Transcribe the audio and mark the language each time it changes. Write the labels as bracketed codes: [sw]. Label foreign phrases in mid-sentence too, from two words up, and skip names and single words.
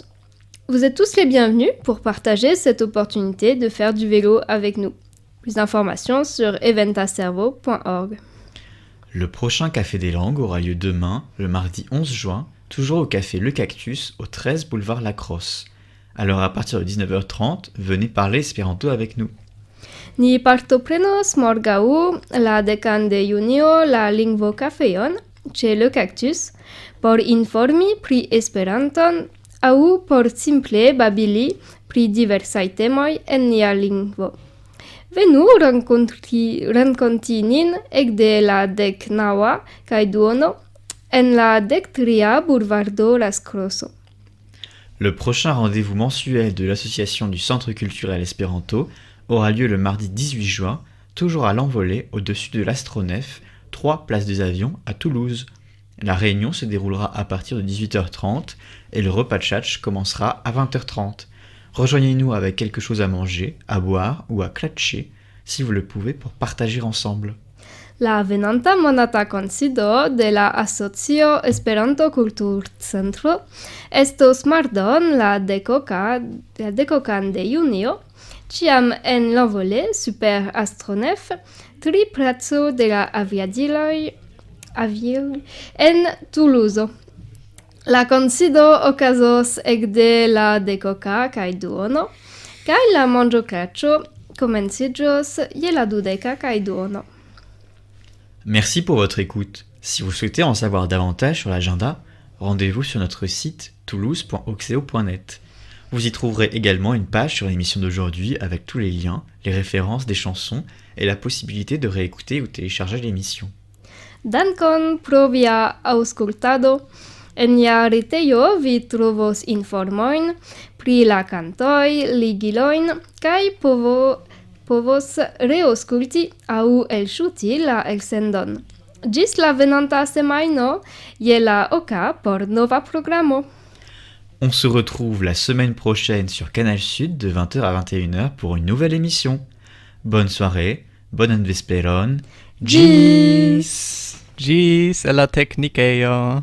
[fr] Vous êtes tous les bienvenus pour partager cette opportunité de faire du vélo avec nous. Plus d'informations sur eventaservo.org. Le prochain Café des Langues aura lieu demain, le mardi 11 juin, toujours au café Le Cactus, au 13 boulevard Lacrosse. Alors à partir de 19h30, venez parler espéranto avec nous. [eo] Ni partoprenos morgaŭ la 10 de junio la lingvokafejon ĉe Le Cactus por informi pri Esperanton aŭ por simple babili pri diversaj temoj en nia lingvo. Venu renkonti nin ekde la 19 kaj duono en la 13 Boulevard Las Crosso. [fr] Le prochain rendez-vous mensuel de l'association du Centre culturel Espéranto aura lieu le mardi 18 juin, toujours à l'envolée au-dessus de l'Astronef, 3 Place des Avions à Toulouse. La réunion se déroulera à partir de 18h30 et le repas de tchatch commencera à 20h30. Rejoignez-nous avec quelque chose à manger, à boire ou à klatcher, si vous le pouvez, pour partager ensemble. [eo] La venanta monata kunsido de la Asocio Esperanto Kulturcentro estos mardon la dekokan de junio, ĉiam en l'envolée super Astronef, 3 placo de la aviadiloj en Toulouse. La kunsido okazos ekde la 10 kaj duono, kaj la manĝoklaĉo komenciĝos je la 20 kaj duono. [fr] Merci pour votre écoute. Si vous souhaitez en savoir davantage sur l'agenda, rendez-vous sur notre site toulouse.oxeo.net. Vous y trouverez également une page sur l'émission d'aujourd'hui avec tous les liens, les références des chansons et la possibilité de réécouter ou télécharger l'émission. [eo] Dankon pro via aŭskultado. En nia retejo vi trovos informojn pri la kantoj, ligilojn kaj povos reaŭskulti aŭ elŝuti la elsendon. Ĝis la venonta semajno je la oka por nova programo. [fr] On se retrouve la semaine prochaine sur Canal Sud de 20h à 21h pour une nouvelle émission. Bonne soirée, bonne vesperon. [eo] Gis! [fr] Gis à la techniqueio.